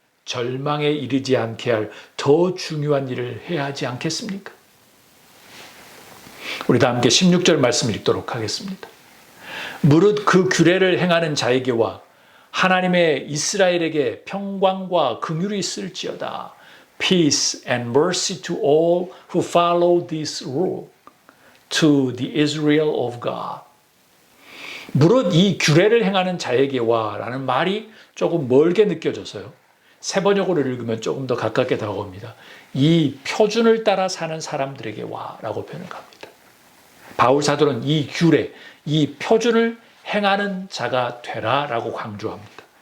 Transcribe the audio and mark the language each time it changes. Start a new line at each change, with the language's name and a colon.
Korean: 절망에 이르지 않게 할 더 중요한 일을 해야 하지 않겠습니까? 우리 다 함께 16절 말씀 읽도록 하겠습니다. 무릇 그 규례를 행하는 자에게와 하나님의 이스라엘에게 평강과 긍휼이 있을지어다.
English: Peace and mercy to all who follow this rule, to the Israel of God.
Korean: 무릇 이 규례를 행하는 자에게와 라는 말이 조금 멀게 느껴져서요. 새 번역으로 읽으면 조금 더 가깝게 다가옵니다. 이 표준을 따라 사는 사람들에게와 라고 표현을 합니다. 바울 사도는 이 규례, 이 표준을 행하는 자가 되라 라고 강조합니다.